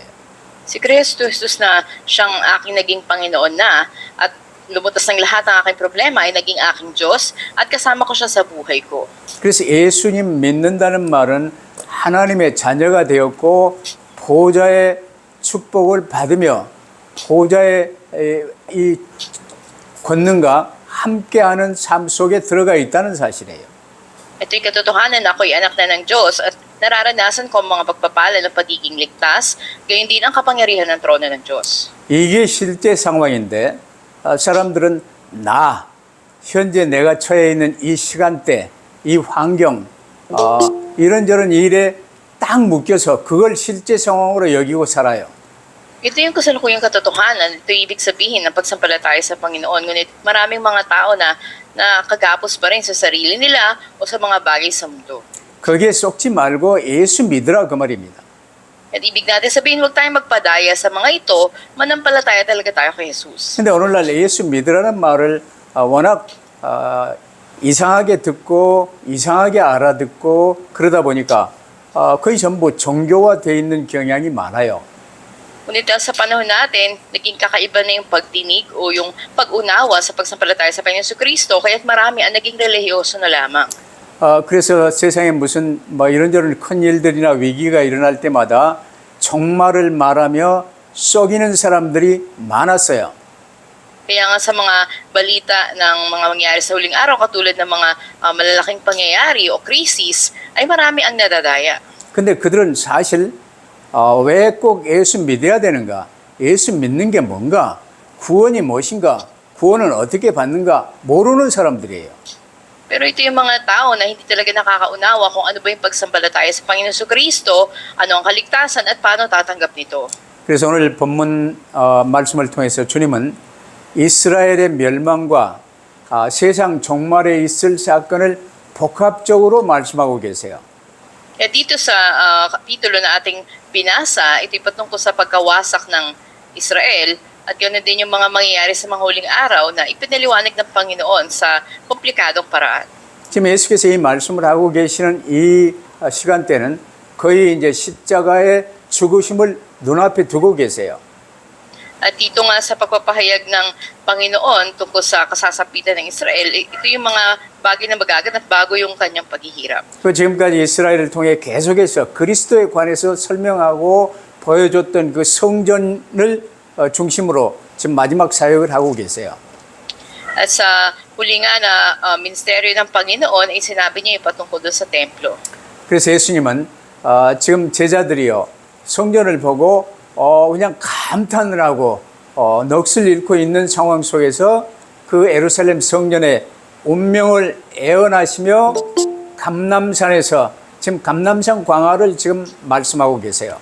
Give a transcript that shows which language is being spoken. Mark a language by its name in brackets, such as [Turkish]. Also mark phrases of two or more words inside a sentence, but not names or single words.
[Filipino] Si Kristo Jesus na siyang aking naging Panginoon na at lumutas ng lahat ng aking problema ay naging aking Diyos at kasama ko siya sa buhay ko. [Korean] 그래서 예수님 믿는다는 말은 하나님의 자녀가 되었고 보좌의 축복을 받으며 보좌의 이 권능과 함께하는 삶 속에 들어가 있다는 사실이에요. [Filipino] Ito'y katotohanan na ako'y anak na ng Diyos at nararanasan ko ang mga pagpapala ng pagiging ligtas, gayon din ang kapangyarihan ng trono ng Diyos. [Korean] 이게 실제 상황인데 사람들은 현재 내가 처해 있는 이 시간대, 이 환경, 이런저런 일에 딱 묶여서 그걸 실제 상황으로 여기고 살아요. [Filipino] Ito yung kasalukuyang katotohanan. Ito yung ibig sabihin ng pagsampalataya sa Panginoon. Ngunit maraming mga tao na nakagapos pa rin sa sarili nila o sa mga bagay sa mundo. [Korean] 거기에 쏙지 말고 예수 믿으라 그 말입니다. [Filipino] At ibig natin sabihin, huwag tayong magpadaya sa mga ito, manampalataya talaga tayo kay Jesus. [Korean] 근데 오늘날 예수 믿으라는 말을 워낙 이상하게 듣고 이상하게 알아듣고 그러다 보니까 거의 전부 종교화되어 있는 경향이 많아요. [Filipino] Ngunit sa panahon natin, naging kakaiba na yung pagtinig o yung pag-unawa sa pagsampalataya sa Panginoon Kristo, kaya't marami ang naging relihiyoso na lamang. [Korean] 그래서 세상에 무슨 이런저런 큰 일들이나 위기가 일어날 때마다 종말을 말하며 속이는 사람들이 많았어요. [Filipino] Kaya nga sa mga balita ng mga mangyayari sa huling araw, katulad ng mga malalaking pangyayari o krisis, ay marami ang nadadaya. [Korean] 근데 그들은 사실 왜 꼭 예수 믿어야 되는가? 예수 믿는 게 뭔가, 구원이 무엇인가, 구원은 어떻게 받는가 모르는 사람들이에요. [Filipino] Pero ito yung mga tao na hindi talaga nakakaunawa kung ano ba yung pagsambalataya sa Panginoon Jesucristo, ano ang kaligtasan at paano tatanggap nito. [Korean] 그래서 오늘 본문 말씀을 통해서 주님은 이스라엘의 멸망과 세상 종말에 있을 사건을 복합적으로 말씀하고 계세요. [Filipino] Kaya dito sa kapitulo na ating binasa, ito'y patungkol sa pagkawasak ng Israel at ganoon din yung mga mangyayari sa mga huling araw na ipinaliwanag ng Panginoon sa komplikadong paraan. [Korean] 지금 예수께서 이 말씀을 하고 계시는 이 시간대는 거의 이제 십자가의 죽으심을 눈앞에 두고 계세요. [Filipino] At dito nga sa pagpapahayag ng Panginoon tungkol sa kasasapitan ng Israel, ito yung mga bagay na magaganap bago yung kanyang paghihirap. [Korean] 그 지금까지 이스라엘을 통해 계속해서 그리스도에 관해서 설명하고 보여줬던 그 성전을 중심으로 지금 마지막 사역을 하고 계세요. [Filipino] At sa huli nga na ministeryo ng Panginoon, ay sinabi niya yung patungkol doon sa templo. [Korean] 그래서 예수님은 지금 제자들이요 성전을 보고 그냥 감탄을 하고 넋을 잃고 있는 상황 속에서 그 예루살렘 성전의 운명을 애언하시며 감람산에서 지금 감람산 광화를 지금 말씀하고 계세요.